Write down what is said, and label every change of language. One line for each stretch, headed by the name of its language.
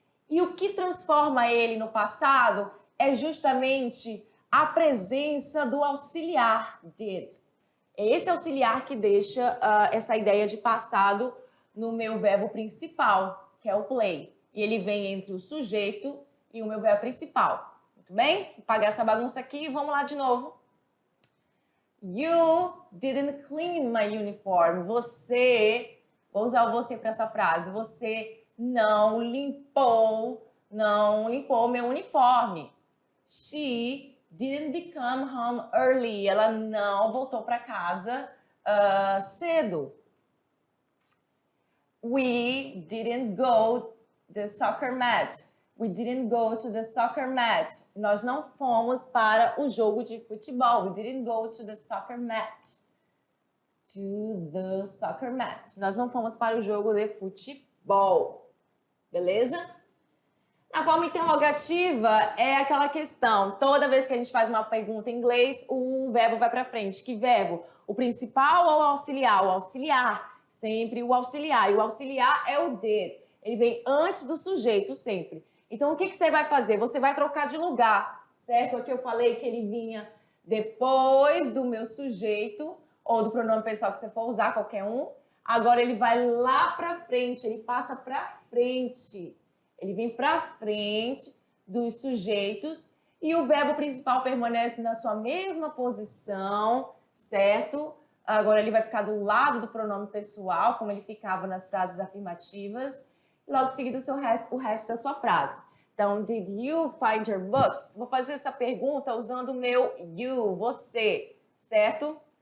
Portuguese: E o que transforma ele no passado é justamente a presença do auxiliar did. É esse auxiliar que deixa essa ideia de passado no meu verbo principal, que é o play. E ele vem entre o sujeito e o meu verbo principal. Muito bem? Vou apagar essa bagunça aqui e vamos lá de novo.
English: You didn't clean my uniform.
Portuguese: Você, vou usar o você para essa frase, você não limpou meu uniforme.
English: She didn't become home early.
Portuguese: Ela não voltou para casa cedo.
English: We didn't go to the soccer match. We didn't go to the soccer match.
Portuguese: Nós não fomos para o jogo de futebol.
English: We didn't go to the soccer match. To the soccer match.
Portuguese: Nós não fomos para o jogo de futebol. Beleza? Na forma interrogativa é aquela questão. Toda vez que a gente faz uma pergunta em inglês, o verbo vai para frente. Que verbo? O principal ou o auxiliar? O auxiliar. Sempre o auxiliar. E o auxiliar é o did. Ele vem antes do sujeito, sempre. Então, o que você vai fazer? Você vai trocar de lugar, certo? Aqui eu falei que ele vinha depois do meu sujeito, ou do pronome pessoal que você for usar, qualquer um. Agora, ele vai lá para frente, ele passa para frente. Ele vem para frente dos sujeitos e o verbo principal permanece na sua mesma posição, certo? Agora, ele vai ficar do lado do pronome pessoal, como ele ficava nas frases afirmativas. Logo em seguida, o resto da sua frase.
English: Então, did you find your books?
Portuguese: Vou fazer essa pergunta usando o meu you, você, certo?